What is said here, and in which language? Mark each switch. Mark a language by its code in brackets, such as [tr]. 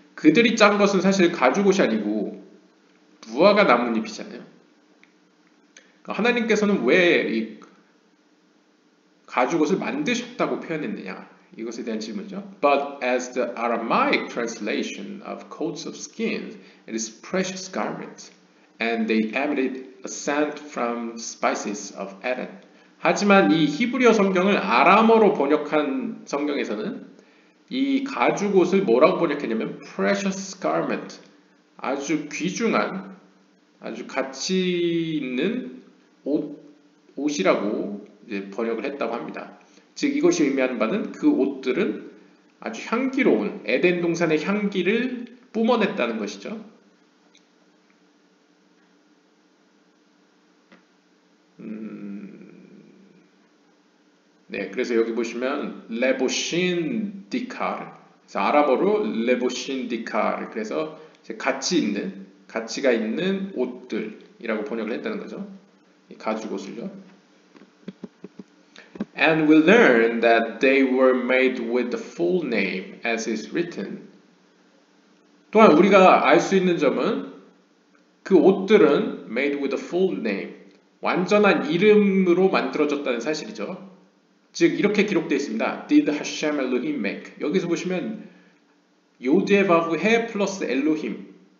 [ko] 그들이 짠 것은 사실 가죽옷이 아니고 무화과 나뭇잎이잖아요. 하나님께서는 왜 이 가죽옷을 만드셨다고 표현했느냐? 이것에 대한 질문이죠. [en] But as the Aramaic translation of coats of skins, it is precious garments. And they emitted a scent from spices of Eden. [ko] 하지만 이 히브리어 성경을 아람어로 번역한 성경에서는 이 가죽옷을 뭐라고 번역했냐면 [en] precious garment, [ko] 아주 귀중한, 아주 가치 있는 옷이라고 이제 번역을 했다고 합니다. 즉 이것이 의미하는 바는 그 옷들은 아주 향기로운 에덴 동산의 향기를 뿜어냈다는 것이죠. 네, 그래서 여기 보시면 레보신 디칼, 그래서 아람어로 레보신 디칼, 그래서 가치가 있는 옷들이라고 번역을 했다는 거죠. 이 가죽옷을요. [en] And we learn that they were made with the full name as is written. [ko] 또한 우리가 알 수 있는 점은 그 옷들은 [en] made with the full name, [ko] 완전한 이름으로 만들어졌다는 사실이죠. 즉 이렇게 기록되어 있습니다. [en] Did Hashem Elohim make? [ko] 여기서 보시면 요드의 바브 해 플러스 엘로힘.